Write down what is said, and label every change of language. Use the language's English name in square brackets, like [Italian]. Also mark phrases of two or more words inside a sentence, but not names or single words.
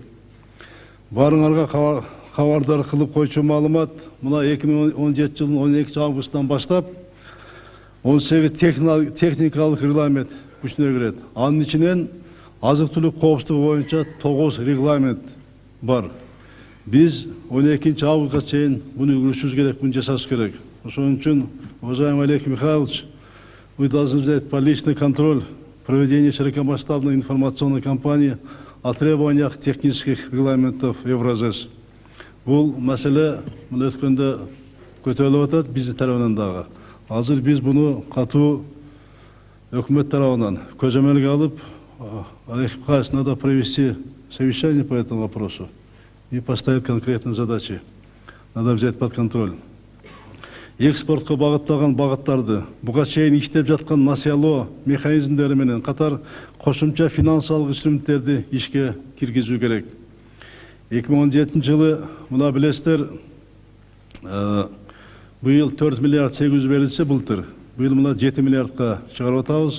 [Kyrgyz] Барыңарга кабардар кылып койчу маалымат, мына 2017 жылдын 12 августунан баштап 18 техникалык регламент күчүнө кирет. Анын ичинен азык-түлүк коопсуздугу боюнча 9 регламент бар. Биз 12 августка чейин буну үлгүрүшүбүз керек, буну жасашыбыз керек. Ошон үчүн, [Russian] уважаемый Олег Михайлович, вы должны взять по личный контроль проведения широкомасштабной информационной кампании о требованиях технических регламентов Евразес. [Kyrgyz] Бул маселе мына өткөндө көтөрүлүп атат биздин тарабынан дагы. Азыр биз буну катуу өкмөт тарабынан көзөмөлгө алып, [Russian] Олег Михайлович, надо провести совещание по этому вопросу и поставить конкретные задачи. Надо взять под контроль. [Kyrgyz] Экспортко багытталган багыттарды, буга чейин иштеп жаткан насыялоо механизмдери менен катар кошумча финансылык инструменттерди ишке киргизүү керек. 2017 жылы мына билесиздер, быйыл 4 миллиард 800 берилсе, былтыр быйыл мына 7 миллиардка чыгарып атабыз.